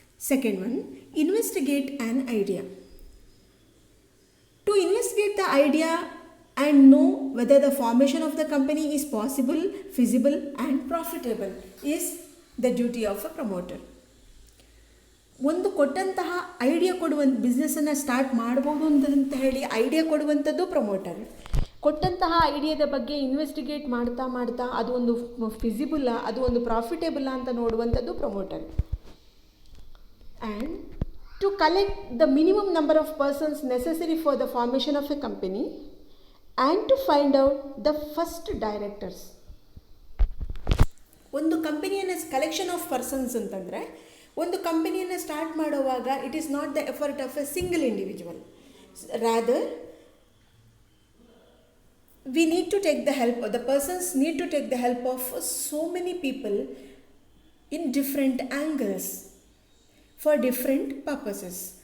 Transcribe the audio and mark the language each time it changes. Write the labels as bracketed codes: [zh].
[en] Second one, investigate an idea. To investigate the idea and know whether the formation of the company is possible, feasible and profitable is the duty of a promoter. [kn] ಒಂದು ಕೊಟ್ಟಂತಹ idea ಕೊಡುವಂಥ ಬಿಸ್ನೆಸ್ಸನ್ನು start ಮಾಡ್ಬೋದು ಅಂತ ಹೇಳಿ idea ಕೊಡುವಂಥದ್ದು promoter. ಕೊಟ್ಟಂತಹ ಐಡಿಯಾದ ಬಗ್ಗೆ investigate ಮಾಡ್ತಾ ಅದು ಒಂದು ಫಿಸಿಬಲ್ಲ, ಅದು ಒಂದು ಪ್ರಾಫಿಟೇಬಲ್ಲ ಅಂತ ನೋಡುವಂಥದ್ದು promoter. [en] And to collect the minimum number of persons necessary for the formation of a company and to find out the first directors. [kn] ಒಂದು ಕಂಪನಿಯನ್ನು ಕಲೆಕ್ಷನ್ ಆಫ್ ಪರ್ಸನ್ಸ್ ಅಂತಂದರೆ ಒಂದು ಕಂಪನಿಯನ್ನು ಸ್ಟಾರ್ಟ್ ಮಾಡುವಾಗ [en] It is not the effort of a single individual, rather we need to take the help, or the persons need to take the help of so many people in different angles for different purposes.